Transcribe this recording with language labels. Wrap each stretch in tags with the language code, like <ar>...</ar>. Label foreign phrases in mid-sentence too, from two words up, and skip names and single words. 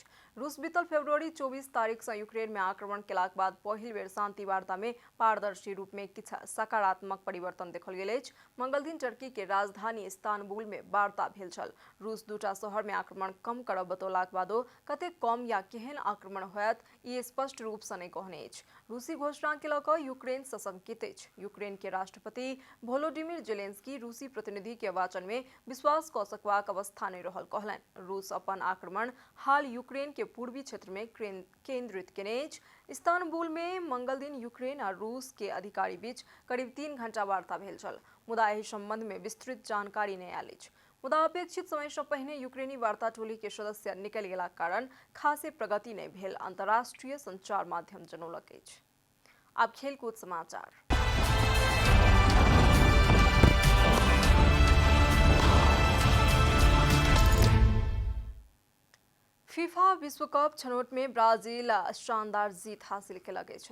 <mai>रूस बीतल फरवरी 24 तारीख से यूक्रेन में आक्रमण केलाक बाद पहिल बेर शांति वार्ता में पारदर्शी रूप में किछु सकारात्मक परिवर्तन देखल गेल अछि। मंगल दिन टर्की के राजधानी इस्तानबुल में वार्ता भेल छल। रूस दूटा शहर में आक्रमण कम करब बतौलाक बादो कतेक कम या केहन आक्रमण होयत ई स्पष्ट रूप से नहि कहने अछि। रूसी घोषणा के लऽ कऽ यूक्रेन सशंकित अछि। यूक्रेन के राष्ट्रपति वोलोडिमिर जेलेंस्की रूसी प्रतिनिधि के वाचन में विश्वास कऽ सकबाक अवस्था नहि रहल कहलनि। रूस अपन आक्रमण हाल यूक्रेन के पूर्वी क्षेत्र में केंद्रित केने अछि। इस्तानबुल में मंगल दिन यूक्रेन और रूस के अधिकारी बीच करीब 3 घंटा वार्ता भेल छल, मुदा एहि संबंध में विस्तृत जानकारी नहि आयल अछि। मुदा अपेक्षित समय से पहिने यूक्रेनी वार्ता टोली के सदस्य निकलि गेलाक कारण खासे प्रगति नहि भेल, अंतर्राष्ट्रीय संचार माध्यम जनौलक अछि। आब खेलकूद समाचार। फीफा विश्व कप छनौट में ब्राजील शानदार जीत हासिल केलक अछि।</mai>